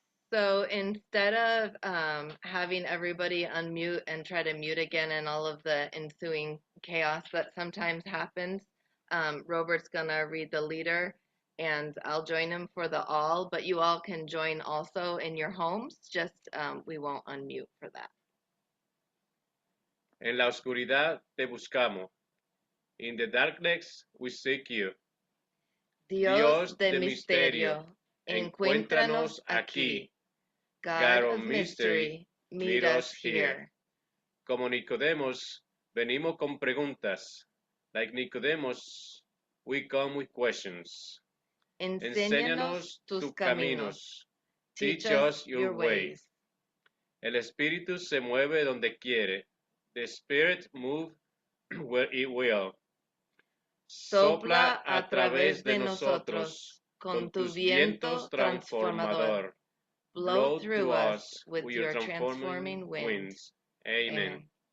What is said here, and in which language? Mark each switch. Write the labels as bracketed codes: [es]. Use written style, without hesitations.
[en] So instead of having everybody unmute and try to mute again and all of the ensuing chaos that sometimes happens, Robert's going to read the leader and I'll join him for the all, but you all can join also in your homes, just we won't unmute for that. [es] En la oscuridad te buscamos. [en] In the darkness we seek you. [es] Dios de misterio, encuéntranos aquí. [en] God of mystery, meet us here. [es] Como Nicodemus, venimos con preguntas. [en] Like Nicodemus, we come with questions. [es] Enséñanos tus caminos. [en] Teach us your ways. [es] El Espíritu se mueve donde quiere. [en] The Spirit moves where it will. [es] Sopla a través de nosotros con tu viento transformador. [en] Blow through us with your transforming winds. Amen.